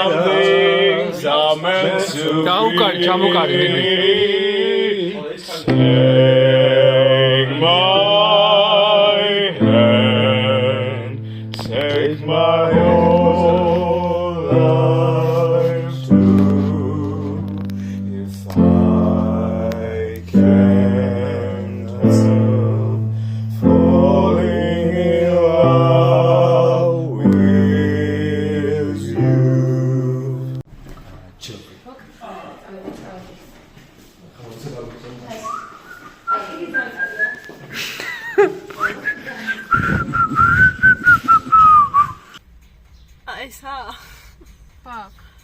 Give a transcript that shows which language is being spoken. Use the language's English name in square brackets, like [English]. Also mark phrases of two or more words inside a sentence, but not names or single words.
[Georgian] ჩამოკარი [English] Take my hand Take my whole life too If I can't help falling in love with you [Georgian] ესა. ფაკ.